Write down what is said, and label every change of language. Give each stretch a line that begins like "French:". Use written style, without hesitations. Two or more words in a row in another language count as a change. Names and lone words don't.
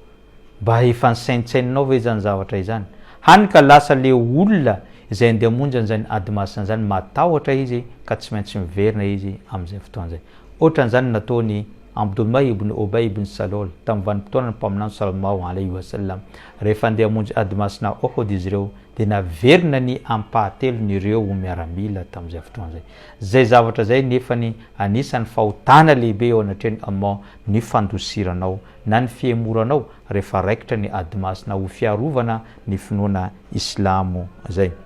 Malagasy: Mba efa nisaintsaininao ve zany zavatra izany? Hany ka lasa le olona izay andeha hamonjy an'izany adimasina zany matahotra izy ka tsy maintsy miverina izy amin'izay fotoana zay. Ohatran'izany nataony Abdullah ibn Ubay ibn Salol tamin'ny vanim-potoana ny mpaminany
Arabic: صلى الله عليه وسلم
Malagasy: rehefa andeha hamonjy adimasina Uhud izy ireo dia naverina ny ampahatelon'ireo miaramila tamin'izay fotoana zay. Zay zavatra zay nefany anisan'ny fahotana lehibe eo anatrehan'ny Allah ny fandosiranao na ny fiemoranao rehefa raikitra ny adimasina ho fiarovana ny finoana islamo zay.